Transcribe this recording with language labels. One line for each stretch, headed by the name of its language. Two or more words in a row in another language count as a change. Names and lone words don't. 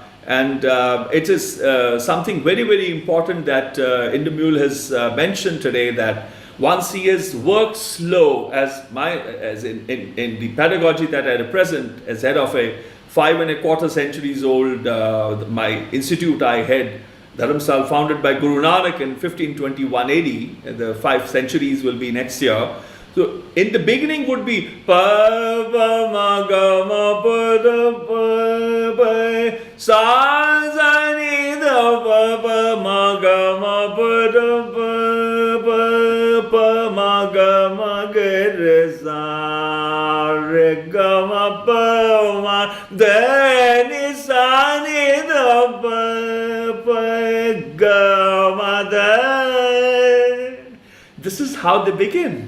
English: And it is something very, very important that Indamule has mentioned today, that once he has worked slow, as in the pedagogy that I represent as head of a 5 1/4 centuries old, my institute I head, Dharamsal, founded by Guru Nanak in 1521 AD, the 5 centuries will be next year. So in the beginning would be pa pa ma ga ma pa da pa pa sa za ni da pa pa ma ga ma pa da pa pa pa ma ga ma ga ga ma pa ma da ni sa ni da pa ga ma da. This is how they begin.